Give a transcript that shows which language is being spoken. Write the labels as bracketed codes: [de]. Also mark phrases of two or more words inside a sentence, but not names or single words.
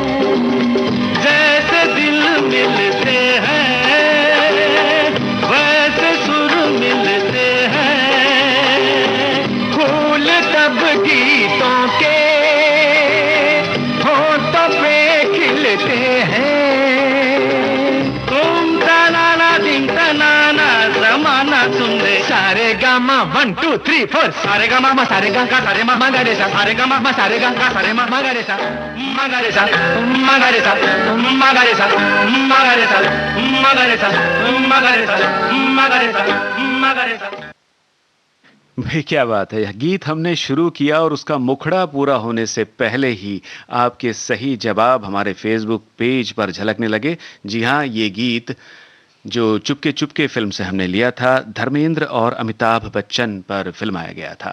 [hi] जैसे दिल मिलते हैं वैसे सुर मिलते हैं, फूल तब गीतों के होठों पे खिलते हैं, तुम तनाना दिन तनाना जमाना सुन ले। सारे गामा 1 2 3 4, सारे गामा सारे गा सारे माँ गा रे सा, सारे गामा सारे गा सारे माँ गा रे सा, माँ गा रे सा, माँ गा रे सा, माँ गा रे सा, माँ गा रे सा, माँ गा रे सा, माँ गा रे सा, माँ गा रे सा, माँ गा रे सा। भाई क्या बात है, यह गीत हमने शुरू किया और उसका मुखड़ा पूरा होने से पहले ही आपके सही जवाब हमारे फेसबुक पेज पर झलकने लगे। जी हाँ, ये गीत जो चुपके चुपके फिल्म से हमने लिया था, धर्मेंद्र और अमिताभ बच्चन पर फिल्माया गया था।